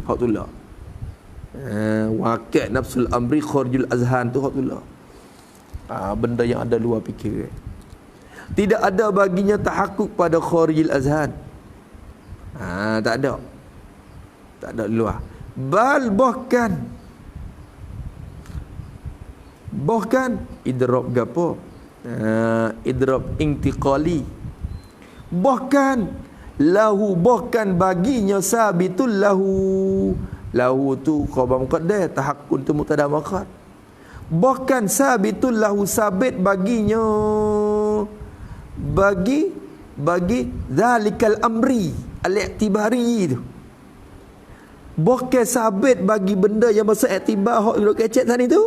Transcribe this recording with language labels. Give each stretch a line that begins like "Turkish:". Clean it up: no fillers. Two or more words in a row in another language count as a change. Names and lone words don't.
Malay: Hak tu lah.
Arabic: واقع نفس الأمر خارج الأذهان
Malay: tu hak tu lah. Benda yang ada luar fikiran. Tidak ada baginya tahakkuk pada
Arabic: خارج الأذهان.
Malay: Tak ada. Tak ada luar. Bal bahkan idrab gapo?
Arabic: إضراب انتقالي.
Malay: Bahkan lahu, bahkan baginya
Arabic: ثابت له
Malay: tu
Arabic: خبر مقدر,
Malay: tahakkun tu
Arabic: مبتدأ مؤخر.
Malay: Bahkan
Arabic: ثابت له,
Malay: sabit baginya bagi
Arabic: ذلك الأمر الاعتباري
Malay: tu. Bahkan sabit bagi benda yang bahasa i'tibar hok duk kecek tadi tu.